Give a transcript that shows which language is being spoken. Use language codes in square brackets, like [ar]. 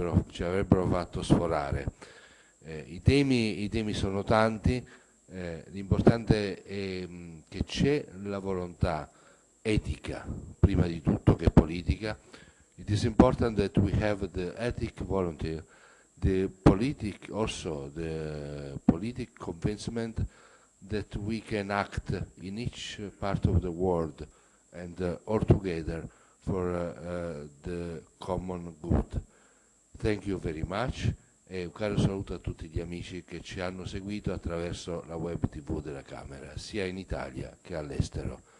[it] ci avrebbero fatto sforare. I temi sono tanti, l'importante è che c'è la volontà etica, prima di tutto, che politica. [en] It is important that we have the ethic volunteer, the politic convincement that we can act in each part of the world and all together for the common good. Thank you very much [it] e un caro saluto a tutti gli amici che ci hanno seguito attraverso la web TV della Camera, sia in Italia che all'estero.